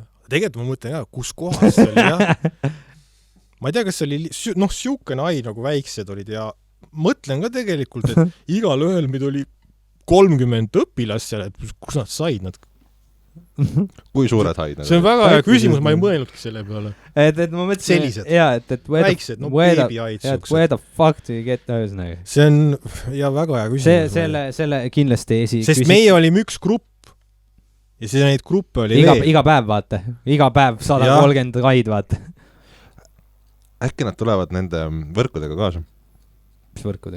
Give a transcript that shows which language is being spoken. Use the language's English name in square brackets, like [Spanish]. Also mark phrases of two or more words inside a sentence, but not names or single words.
[Estonian] Tegelikult ma mõtlen ka, kus kohas see oli, jah. Ma ei tea, kas see oli, siukene hai nagu väiksed olid ja mõtlen ka tegelikult, et igal ühel, mida oli 30 õpilast seal, et kus nad said nad? Kui suured haid? See on väga hea küsimus, ma ei mõelnudki selle peale. Et ma mõtlesin, väiksed, babyhaid. [English] Where the fuck do you get those? [Estonian] See on väga hea küsimus. Selle kindlasti sest meie olime üks grupp ja see neid gruppe oli iga päev, vaata. Iga päev 130 haid, vaata. Äkki nad tulevad nende võrkudega kaasa? Mis võrkudega?